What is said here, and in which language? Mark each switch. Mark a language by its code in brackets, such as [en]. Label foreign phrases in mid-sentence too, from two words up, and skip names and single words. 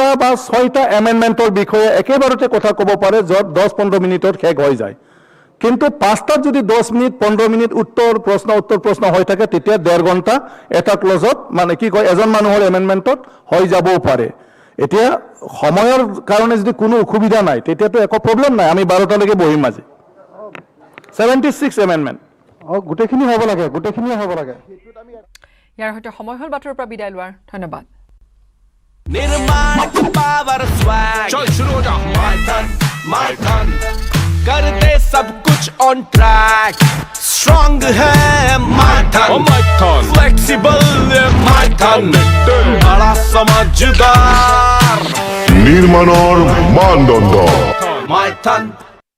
[as] বা 6টা এমেণ্ডমেণ্টৰ বিষয়ে একেবাৰতে কথা ক'ব পাৰে য'ত 10-15 মিনিটত শেষ হৈ যায় কিন্তু 5টাত যদি 10 মিনিট 15 মিনিট উত্তৰ প্ৰশ্ন হৈ থাকে তেতিয়া 1.5 ঘণ্টা এটা ক্লজত মানে কি কয় এজন মানুহৰ এমেণ্ডমেণ্টত হৈ যাবও পাৰে এতিয়া সময়ৰ কাৰণে যদি কোনো অসুবিধা নাই তেতিয়াতো একো প্ৰব্লেম নাই আমি 12টালৈকে বহিম আজি 76 এমেণ্ডমেণ্ট গোটেইখিনি হ'ব লাগে ইয়াৰ সৈতে সময় হ'ল বাতৰিৰ পৰা বিদায় লোৱাৰ ধন্যবাদ [hi] निर्माण [en] power swag [hi] चल शुरू हो जा [en] my turn [hi] कर दे सब कुछ [en] on track [hi] स्ट्रॉन्ग है [en] my turn [hi] फ्लेक्सिबल [en] my turn [hi] बड़ा समझदार [as] নির্মাণৰ মানদণ্ড [en] my turn